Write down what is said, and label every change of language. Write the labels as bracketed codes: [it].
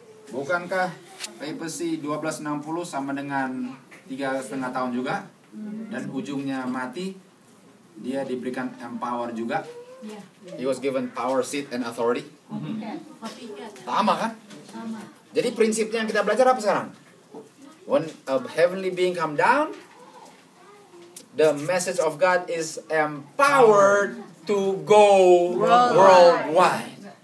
[id] Bukankah papacy 1260 sama dengan 3,5 tahun juga? Dan ujungnya mati, dia diberikan empower juga. [en] He was given power, seat, and authority. [id] Sama kan? Jadi prinsipnya yang kita belajar apa sekarang? [en] When a heavenly being come down, the message of God is empowered to go worldwide.